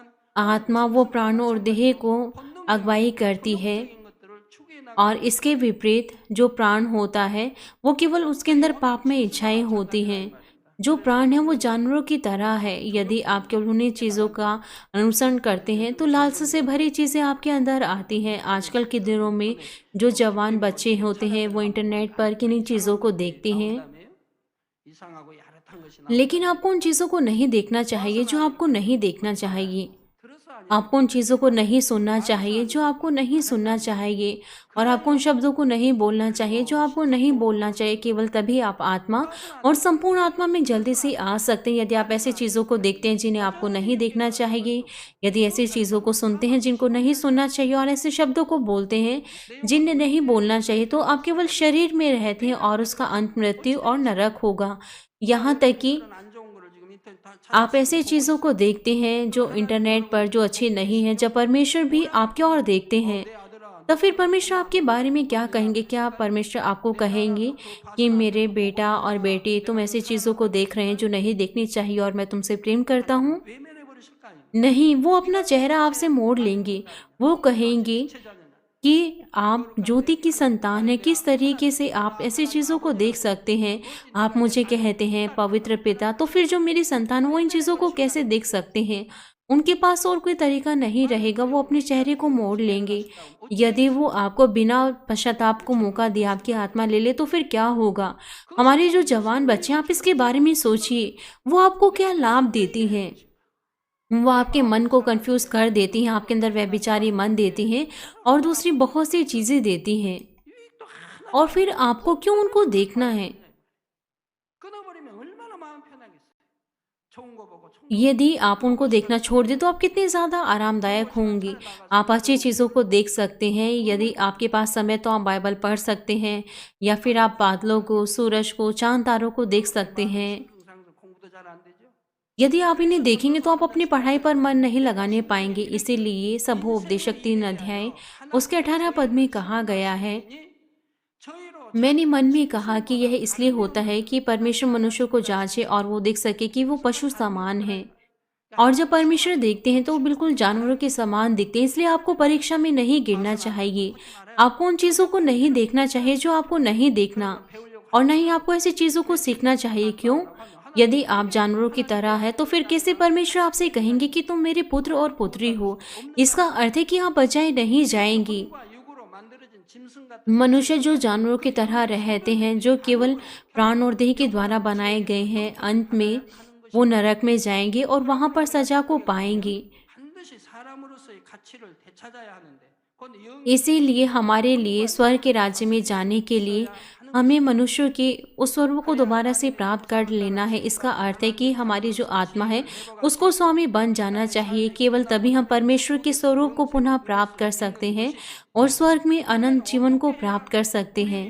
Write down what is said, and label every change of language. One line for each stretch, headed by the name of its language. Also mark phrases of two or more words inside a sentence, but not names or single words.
Hindi: आत्मा वो प्राणों और देह को अगुवाई करती है,
Korean: 본능적인 것들을 추구해 나가
Hindi: और इसके विपरीत जो प्राण होता है वो केवल उसके अंदर पाप में इच्छाएं होती हैं। जो प्राण है वो जानवरों की तरह है। यदि आप केवल उन्हीं चीज़ों का अनुसरण करते हैं तो लालसा से भरी चीज़ें आपके अंदर आती हैं। आजकल के दिनों में जो जवान बच्चे होते हैं वो इंटरनेट पर किन्हीं चीज़ों को देखते हैं,
Korean: 그다음에 이상하고 야릇한 것이 나오고
Hindi: लेकिन आपको उन चीज़ों को नहीं देखना चाहिए जो आपको नहीं देखना चाहिए।
Korean: 들어서 아니
Hindi: आपको उन चीज़ों को नहीं सुनना चाहिए जो आपको नहीं सुनना चाहिए, और आपको उन शब्दों को नहीं बोलना चाहिए जो आपको नहीं बोलना चाहिए। केवल तभी आप आत्मा और संपूर्ण आत्मा में जल्दी से आ सकते हैं। यदि आप ऐसी चीज़ों को देखते हैं जिन्हें आपको नहीं देखना चाहिए, यदि ऐसी चीज़ों को सुनते हैं जिनको नहीं सुनना चाहिए, और ऐसे शब्दों को बोलते हैं जिन्हें नहीं बोलना चाहिए, तो आप केवल शरीर में रहते हैं और उसका अंत मृत्यु और नरक होगा। यहाँ तक कि
Korean: 그런 안 좋은 거를 지금 인터넷 다
Hindi: आप ऐसे चीज़ों को देखते हैं जो इंटरनेट पर जो अच्छी नहीं है। जब परमेश्वर भी आपकी ओर देखते हैं
Korean: 내 아들아
Hindi: तो फिर परमेश्वर आपके बारे में क्या कहेंगे? क्या परमेश्वर आपको कहेंगे कि मेरे बेटा और बेटी तुम ऐसी चीज़ों को देख रहे हैं जो नहीं देखनी चाहिए और मैं तुमसे प्रेम करता हूँ?
Korean: 외면해 버리실까 아니에요?
Hindi: नहीं, वो अपना चेहरा आपसे मोड़ लेंगे। वो कहेंगे
Korean: 제자잖아.
Hindi: कि आप ज्योति की संतान हैं, किस तरीके से आप ऐसी चीज़ों को देख सकते हैं? आप मुझे कहते हैं पवित्र पिता, तो फिर जो मेरी संतान वो इन चीज़ों को कैसे देख सकते हैं? उनके पास और कोई तरीका नहीं रहेगा, वो अपने चेहरे को मोड़ लेंगे। यदि वो आपको बिना पश्चाताप को मौका दिए आपकी आत्मा ले ले तो फिर क्या होगा? हमारे जो जवान बच्चे हैं, आप इसके बारे में सोचिए, वो आपको क्या लाभ देती हैं? वो आपके मन को कंफ्यूज कर देती हैं, आपके अंदर व्यभिचारी मन देती हैं और दूसरी बहुत सी चीज़ें देती हैं।
Korean: 유익도 하나
Hindi: और फिर आपको क्यों उनको देखना है?
Korean: 끊어버리면 얼마나 마음 편하겠어요. 좋은 거 보고 좋은
Hindi: यदि आप उनको देखना छोड़ दें तो आप कितने ज़्यादा आरामदायक होंगी। आप अच्छी चीज़ों को देख सकते हैं। यदि आपके पास समय तो आप बाइबल पढ़ सकते हैं, या फिर आप बादलों को, सूरज को, चांद तारों को देख सकते हैं।
Korean: 상상 공부도 잘 안 되죠.
Hindi: यदि आप इन्हें देखेंगे तो आप अपनी पढ़ाई पर मन नहीं लगाने पाएंगे। इसीलिए सबोपदेशक 3 अध्याय उसके 18 पद में कहा गया है,
Korean: 저희로
Hindi: मैंने मन में कहा कि यह इसलिए होता है कि परमेश्वर मनुष्य को जांचे और वो देख सके कि वो पशु समान है। और जब परमेश्वर देखते हैं तो वो बिल्कुल जानवरों के समान दिखते हैं। इसलिए आपको परीक्षा में नहीं गिरना चाहिए। आपको उन चीज़ों को नहीं देखना चाहिए जो आपको नहीं देखना, और नहीं आपको ऐसी चीज़ों को सीखना चाहिए। क्यों? यदि आप जानवरों की तरह है तो फिर कैसे परमेश्वर आपसे कहेंगे कि तुम मेरे पुत्र और पुत्री हो? इसका अर्थ है कि आप बचाए नहीं जाएंगी।
Korean: 과 육으로 만들어진 짐승 같은
Hindi: मनुष्य जो जानवरों की तरह रहते हैं, जो केवल प्राण और देह के द्वारा बनाए गए हैं, अंत में
Korean: 하는
Hindi: वो
Korean: 것입니다.
Hindi: नरक में जाएंगे और वहां पर सजा को पाएंगे।
Korean: 반드시 사람으로서의 가치를 되찾아야 하는데 그건 영이
Hindi: इसीलिए हमारे लिए स्वर्ग के राज्य में जाने के लिए हमें मनुष्य के उस स्वरूप को दोबारा से प्राप्त कर लेना है। इसका अर्थ है कि हमारी जो आत्मा है उसको स्वामी बन जाना चाहिए। केवल तभी हम परमेश्वर के स्वरूप को पुनः प्राप्त कर सकते हैं और स्वर्ग में अनंत जीवन को प्राप्त कर सकते हैं।